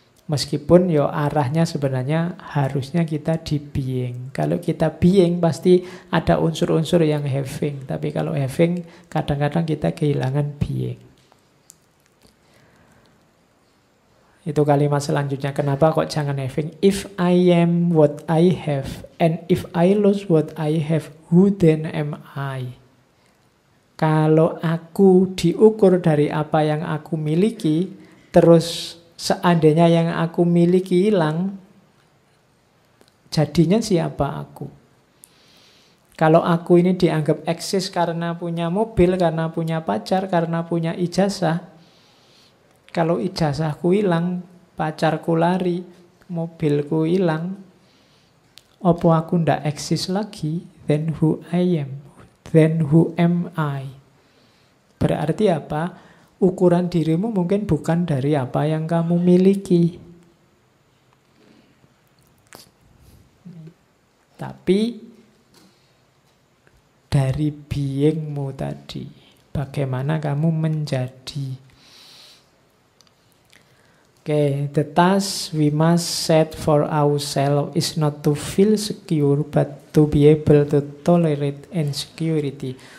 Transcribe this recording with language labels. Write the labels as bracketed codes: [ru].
[id] Meskipun arahnya sebenarnya harusnya kita di being. Kalau kita being pasti ada unsur-unsur yang having. Tapi kalau having kadang-kadang kita kehilangan being. Itu kalimat selanjutnya. Kenapa kok jangan having? [en] If I am what I have, and if I lose what I have, who then am I? [id] Kalau aku diukur dari apa yang aku miliki, terus seandainya yang aku miliki hilang, jadinya siapa aku? Kalau aku ini dianggap eksis karena punya mobil, karena punya pacar, karena punya ijazah. Kalau ijazahku hilang, pacarku lari, mobilku hilang, [jv] opo aku ndak [id] eksis lagi? [en] Then who I am? Then who am I? [id] Berarti apa? Ukuran dirimu mungkin bukan dari apa yang kamu miliki, tapi dari beingmu tadi. Bagaimana kamu menjadi. [en] The task we must set for ourselves is not to feel secure, but to be able to tolerate insecurity.